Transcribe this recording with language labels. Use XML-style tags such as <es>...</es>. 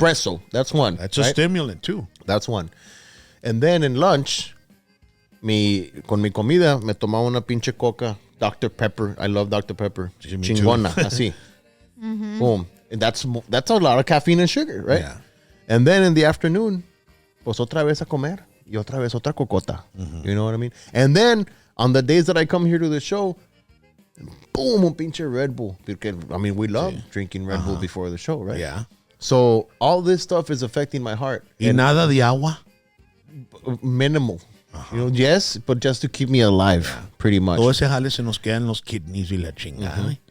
<en>espresso. That's one. that's a right? stimulant too. That's one. And then in lunch,</en> <es>con mi comida, me tomaba una pinche coca, Dr.</es> <en>Pepper. I love Dr. Pepper.</en> <es>Sí,</es> <en>me too.</en> <es>Chingona, así. Boom.</es> <en>And that's a lot of caffeine and sugar, right? Yeah. And then in the afternoon,</en> <es>pues otra vez a comer y otra vez otra cocota.</es> <en>You know what I mean? And then on the days that I come here to the show, boom,</en> <es>un pinche Red Bull.</es> <en>Because, I mean, we love drinking Red Bull before the show, right? Yeah. So all this stuff is affecting my heart.</en> <es>Y nada de agua.</es> <en>Minimal. You know, yes, but just to keep me alive, pretty much.</en> <es>Todo ese jale se nos quedan los kidneys y la chingada.</es>